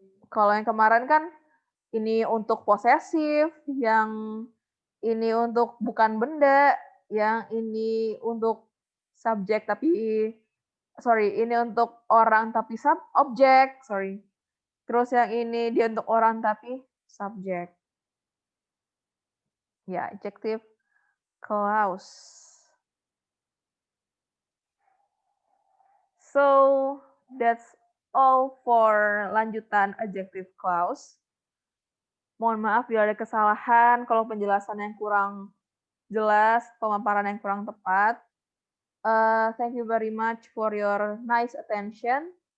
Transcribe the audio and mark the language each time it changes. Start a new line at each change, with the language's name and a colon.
Indonesian: Kalau yang kemarin kan ini untuk posesif, yang ini untuk bukan benda, yang ini untuk subjek tapi ini untuk orang tapi objek, Terus yang ini dia untuk orang tapi subjek.
English: Ya, adjective clause. So, that's all for
Indonesian: lanjutan
English: adjective clause.
Indonesian: Mohon maaf bila ada kesalahan, kalau penjelasan yang kurang jelas, pemaparan yang kurang tepat.
English: Thank you very much for your nice attention.